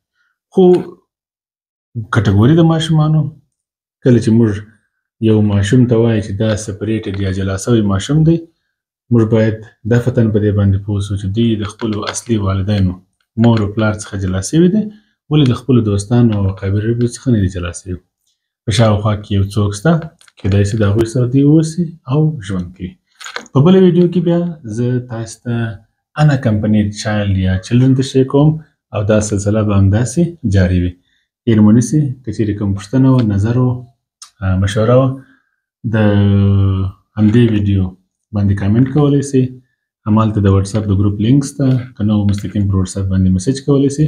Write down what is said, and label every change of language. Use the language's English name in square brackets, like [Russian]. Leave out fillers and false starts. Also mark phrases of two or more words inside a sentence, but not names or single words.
[Pashto] خو کټګوري د ماشومانو، کله چې موږ یو ماشوم ته وایو چې دا سپریټډ یا جلا سوی ماشوم دی، موږ باید دفعتاً په دې باندې پوه سو چې دوی د خپلو اصلي والدینو مور او پلار څخه جلا سوي دي، ولې د خپلو دوستانو او قابلو څخه نه دي جلا سوي. په شاوخوا کې یو څوک شته، کیدای سي د هغوی سره دوی واوسي او ژوند کوي. په بله ویډیو کې بیا زه تاسو ته [English] unaccompanied child [Pashto] یا children تشریح کوم او دا سلسله به همداسې جاري وي. هیر مو نیسئ، که چیرې کوم پوښتنه وه، نظر وه، مشوره وه، د همدې ویډیو باندې کامنټ کولی سئ. همالته د وټساپ د ګروپ لینک شته، که نه مستقیم پر وټساپ باندې میسج کولی سئ.